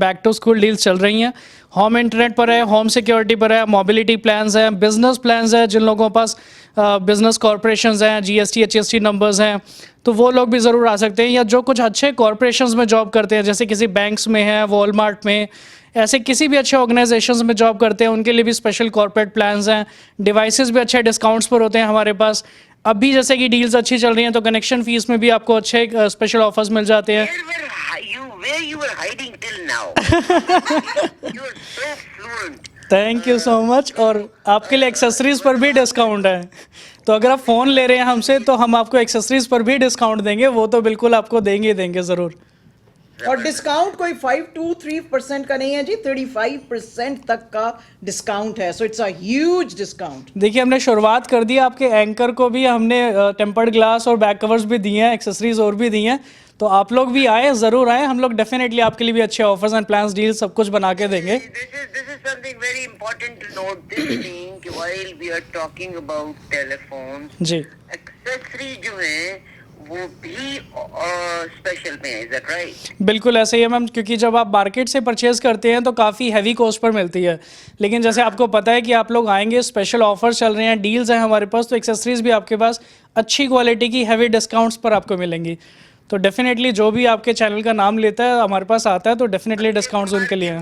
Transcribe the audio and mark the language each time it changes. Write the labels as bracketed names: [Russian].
[Hindi] Back to school deals चल रही हैं, होम इंटरनेट पर है, होम सिक्योरिटी पर है, मोबिलिटी प्लान्स हैं, बिजनेस प्लान्स हैं, जिन लोगों के पास बिजनेस कॉरपोरेशंस हैं, GST HST नंबर्स हैं, तो वो लोग भी ज़रूर आ सकते हैं, या जो कुछ अच्छे कॉरपोरेशंस में जॉब करते हैं, जैसे किसी बैंक्स में है, वॉलमार्ट में, ऐसे किसी भी अच्छे ऑर्गेनाइजेशंस में जॉब करते हैं, उनके लिए भी स्पेशल कॉर्पोरेट प्लान्स हैं। डिवाइसेस भी अच्छे डिस्काउंट्स पर होते हैं हमारे पास। अभी जैसे कि डील्स अच्छी चल रही हैं, तो कनेक्शन फीस में भी आपको अच्छे स्पेशल ऑफर्स मिल जाते हैं। [English] where you were hiding till now? You are so fluent. [Hindi] Thank you so much, और आपके लिए एक्सेसरीज पर भी डिस्काउंट है, तो अगर आप फ़ोन ले रहे हैं हमसे तो हम आपको एक्सेसरीज पर भी डिस्काउंट देंगे, वो तो बिल्कुल आपको देंगे ही देंगे ज़रूर। और डिस्काउंट कोई 5-3% का नहीं है जी, 35% तक का डिस्काउंट है, [English] So it's a huge discount. [Hindi] देखिए हमने शुरुआत कर दी, आपके एंकर को भी हमने टेम्पर्ड ग्लास और बैक कवर्स भी दिए हैं, एक्सेसरीज और भी दी हैं, तो आप लोग भी आए, ज़रूर आए, हम लोग डेफिनेटली आपके लिए भी अच्छे ऑफर्स एंड प्लान्स, डील सब कुछ बना के देंगे। [English] This is something very important to note. This thing कि while we are talking about telephones, [Hindi] ji accessory जो है वो भी स्पेशल में है, [English] is that right? [Hindi] बिल्कुल ऐसे ही है मैम, क्योंकि जब आप मार्केट से परचेज करते हैं तो काफ़ी हैवी कॉस्ट पर मिलती है, लेकिन जैसे आपको पता है कि आप लोग आएंगे, स्पेशल ऑफर्स चल रहे हैं, डील्स हैं हमारे पास, तो एक्सेसरीज भी आपके पास अच्छी क्वालिटी की हैवी डिस्काउंट्स पर आपको मिलेंगी, तो डेफिनेटली जो भी आपके चैनल का नाम लेता है, हमारे पास आता है, तो डेफिनेटली डिस्काउंट्स उनके लिए हैं।